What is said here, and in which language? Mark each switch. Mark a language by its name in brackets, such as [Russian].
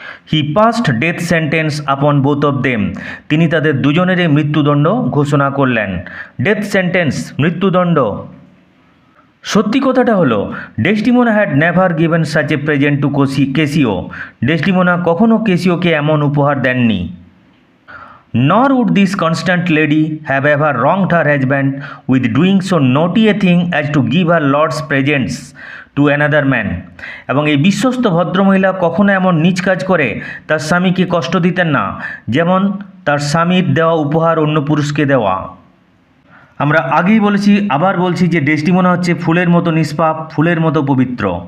[English] he passed death sentence upon both of them, [Bangla] তিনি তাদের দুজনেরই মৃত্যুদণ্ড ঘোষণা করলেন। [English] death sentence মৃত্যুদণ্ড, [Bangla] সত্যি কথাটা হলো [English] Desdemona had never given such a present to Cassio. [Bangla] ডেসটিমোনা কখনো কেসিওকে এমন উপহার দেননি। [English] Nor would this constant lady have ever wronged her husband with doing so naughty a thing as to give her lord's presents to another man. [Bangla] এবং এই বিশ্বস্ত ভদ্রমহিলা কখনো এমন নীচ কাজ করে তার স্বামীকে কষ্ট দিতেন না, যেমন তার স্বামীর দেওয়া উপহার অন্য পুরুষকে দেওয়া। আমরা আগেই বলেছি, আবার বলছি যে ডেসটিমোনা হচ্ছে ফুলের মতো নিষ্পাপ, ফুলের মতো পবিত্র।